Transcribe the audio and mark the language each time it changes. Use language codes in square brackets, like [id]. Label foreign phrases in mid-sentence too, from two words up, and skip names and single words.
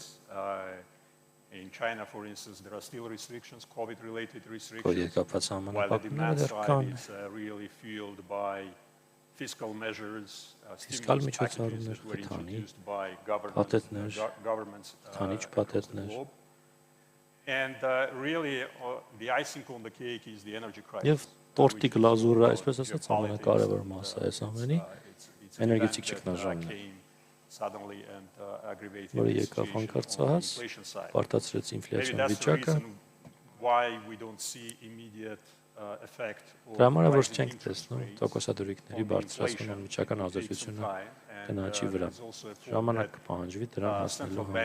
[en] In China, for instance, there are still restrictions, COVID-related restrictions, while the demand side is really fueled by fiscal measures, stimulus packages that were introduced by governments across the globe. And really, the icing on the cake is the energy crisis. [hy] Եվ տորտի գլազուրը, այսպես ասած, ամենակարևոր մասը է այս ամենի, էներգետիկ ճգնաժամն է, որը եկավ հանկարծահաս, պարտացրեց ինֆլյացիոն վիճակը, դրա համար որ չենք տեսնում տոկոսադրույքների բարձրացման անմիջական ազդեցությունը գնաճի վրա, ժամանակ կպահանջվի դրան հասնելու